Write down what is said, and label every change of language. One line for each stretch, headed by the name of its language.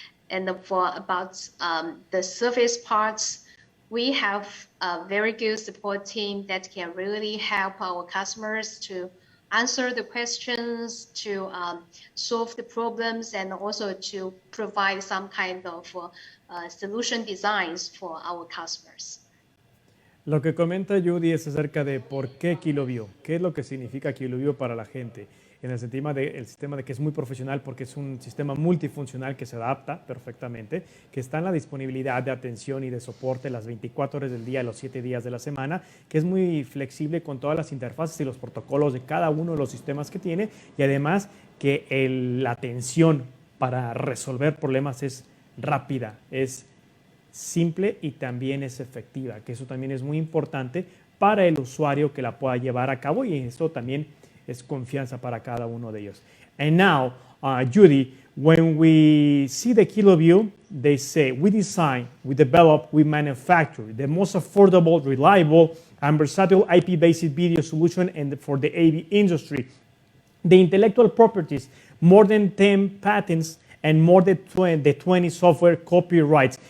English: And for about the service parts, we have a very good support team that can really help our customers to answer the questions, to solve the problems, and also to provide some kind of solution designs for our customers.
Spanish: Lo que comenta Judy es acerca de por qué KiloView, qué es lo que significa KiloView para la gente. En el sistema de que es muy profesional porque es un sistema multifuncional que se adapta perfectamente, que está en la disponibilidad de atención y de soporte las 24 horas del día, los 7 días de la semana, que es muy flexible con todas las interfaces y los protocolos de cada uno de los sistemas que tiene, y además que la atención para resolver problemas es rápida, es simple y también es efectiva, que eso también es muy importante para el usuario que la pueda llevar a cabo, y esto también es confianza para cada uno de ellos.
English: And now, Judy, when we see the KiloView, they say, we design, we develop, we manufacture the most affordable, reliable, and versatile IP-based video solution for the AV industry. The intellectual properties, more than 10 patents, and more than 20 software copyrights.